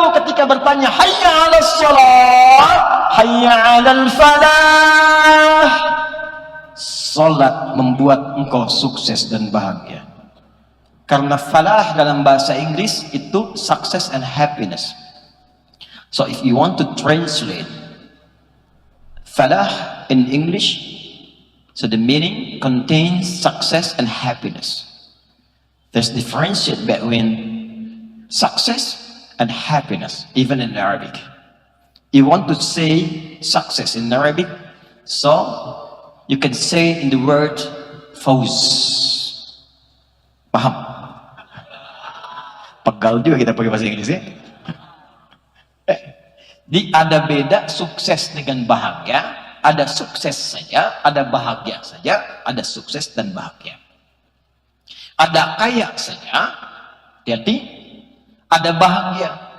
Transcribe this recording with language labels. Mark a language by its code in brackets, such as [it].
[id] tahu ketika bertanya [ar] hayya 'alas shalah, hayya 'alal falah. [id] Salat membuat engkau sukses dan bahagia. Karena falah dalam bahasa Inggris itu [en] success and happiness. So if you want to translate falah in English, so the meaning contains success and happiness. There's differentiate between success and happiness, even in Arabic. You want to say success in Arabic, so you can say in the word fawz. [id] Paham? Pegal juga kita pakai bahasa Inggris ya. Di ada beda sukses dengan bahagia, ada sukses saja, ada bahagia saja, ada sukses dan bahagia. Ada kaya saja, jadi ada bahagia.